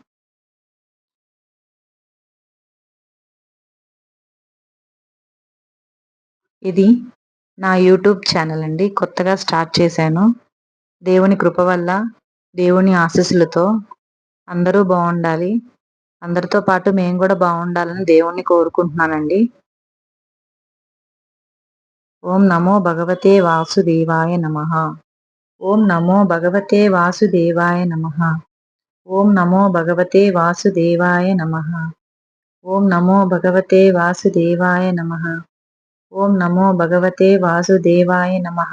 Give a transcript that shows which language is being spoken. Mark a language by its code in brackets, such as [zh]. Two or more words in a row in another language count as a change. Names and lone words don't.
[te] ఇది నా యూట్యూబ్ ఛానల్ అండి. కొత్తగా స్టార్ట్ చేశాను. దేవుని కృప వల్ల, దేవుని ఆశీస్సులతో అందరూ బావుండాలి. అందరితో పాటు మేము గూడా బావుండాలని దేవుణ్ణి కోరుకుంటున్నానండి. [sa] ॐ नमो भगवते वासुदेवाय नमः. ॐ नमो भगवते वासुदेवाय नमः. ॐ नमो भगवते वासुदेवाय नमः. ॐ नमो भगवते वासुदेवाय नमः. ॐ नमो भगवते वासुदेवाय नमः.